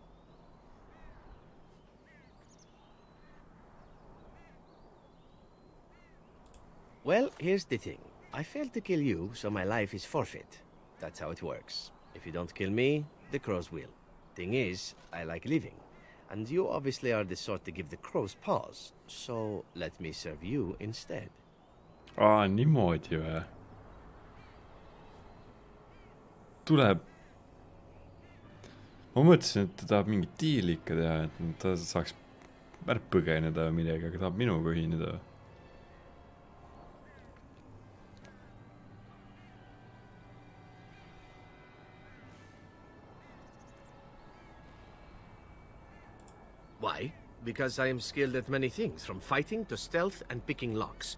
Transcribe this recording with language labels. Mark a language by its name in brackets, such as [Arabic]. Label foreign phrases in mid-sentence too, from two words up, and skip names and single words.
[English] Well, here's the thing. I failed to kill you, so my life is forfeit. That's how it works. If you don't kill me, the Crows will. Thing is, I like living. And you obviously are the sort to give the Crows pause. So, let me serve you instead. [Estonian] Niimoodi või? Tuleb. Ma mõtlesin, et ta tahab mingit diili ikka teha, et ta saaks ära põgeneda midagi, aga tahab minuga ühineda. [English] Why? Because I am skilled at many things, from fighting to stealth and picking locks.